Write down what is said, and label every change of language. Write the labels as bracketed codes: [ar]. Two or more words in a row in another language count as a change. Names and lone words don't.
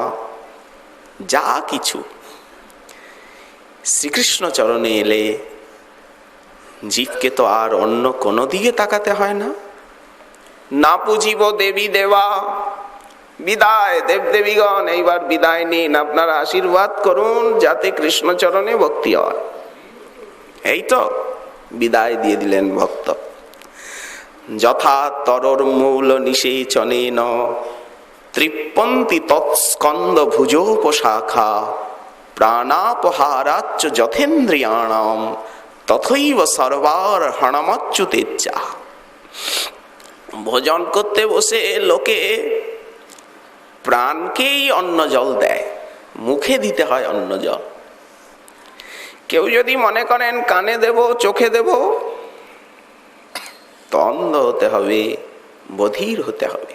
[bn] যা কিছু শ্রীকৃষ্ণ চরণে এলে জীবকে তো আর অন্য কোনো দিকে তাকাতে হয় না। না পুজিব দেবী দেবা বিদায় দেবদেবীগণ, এইবার বিদায় নিন, আপনারা আশীর্বাদ করুন যাতে কৃষ্ণচরণে ভক্তি হয়। এই তো বিদায় দিয়ে দিলেন ভক্ত। [sa] যথা তরর মূল নিষেচনেন তৃপ্পন্তি তৎস্কন্দ ভুজোপশাখা প্রাণাপহারাচ্চ যথেন্দ্রিয়াণাম তথৈব সর্বার হণমচ্যুতেচ্ছা। [bn] ভোজন করতে বসে লোকে প্রাণকেই অন্ন জল দেয়, মুখে দিতে হয় অন্ন জল। কেউ যদি মনে করেন কানে দেব, চোখে দেব, তো অন্ধ হতে হবে, বধির হতে হবে।